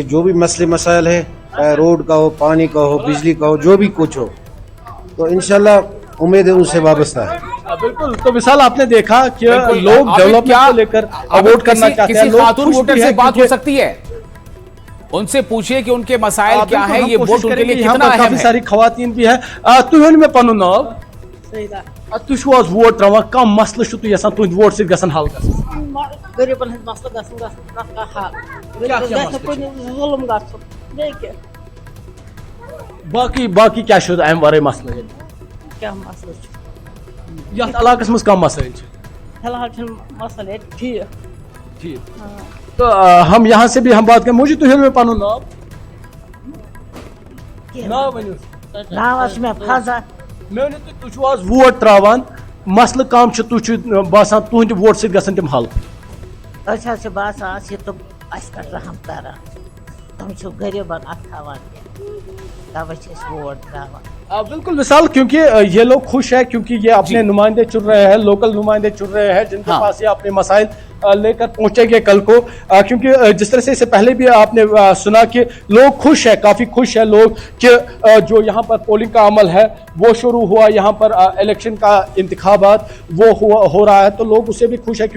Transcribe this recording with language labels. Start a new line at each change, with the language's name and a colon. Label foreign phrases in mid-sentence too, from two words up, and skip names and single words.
Urdu: جو بھی مسلے مسائل ہے، چاہے روڈ کا ہو، پانی کا ہو، بجلی کا ہو، جو بھی کچھ ہو، تو ان شاء اللہ امید ہے ان سے وابستہ ہے. بالکل. تو وشال، آپ نے دیکھا کہ لوگ ڈیولپمنٹ کو لے کر ووٹ کرنا چاہتے ہیں. کسی خاتون ووٹر سے بات ہو سکتی ہے، ان سے پوچھیے کہ ان کے مسائل کیا ہے، یہ ووٹ ان کے لیے کتنا اہم ہے. کافی ساری خواتین بھی ہے.
Kashmiri: तुहन में पनु नाव तुह वोट तरान, कम मसल तुम तुंद वोट से गसन हल गरीबन हंद मसला बाकी क्या अम वर मसल क्या मसला यथ इलाकस मज कम मसाइल फिलहाल मसल ठीक ठीक।
Urdu: تو ہم یہاں سے بھی ہم بات کریں.
Kashmiri: मुझे तुहन में पनु नाव में फजा तुज वोट त्रावान, मसल कम तुह बासान तुंद वोट से गसन तम हल। बासान तुम रहम कर तुम गरीबन अथावान तवे वोट त्रावान।
Urdu: بالکل وشال، کیونکہ یہ لوگ خوش ہے کیونکہ یہ اپنے نمائندے چن رہے ہیں، لوکل نمائندے چن رہے ہیں، جن کے پاس یہ اپنے مسائل لے کر پہنچیں گے کل کو. کیونکہ جس طرح سے اس سے پہلے بھی آپ نے سنا کہ لوگ خوش ہے، کافی خوش ہے لوگ کہ جو یہاں پر پولنگ کا عمل ہے وہ شروع ہوا، یہاں پر الیکشن کا انتخابات وہ ہو رہا ہے، تو لوگ اس سے بھی خوش ہے.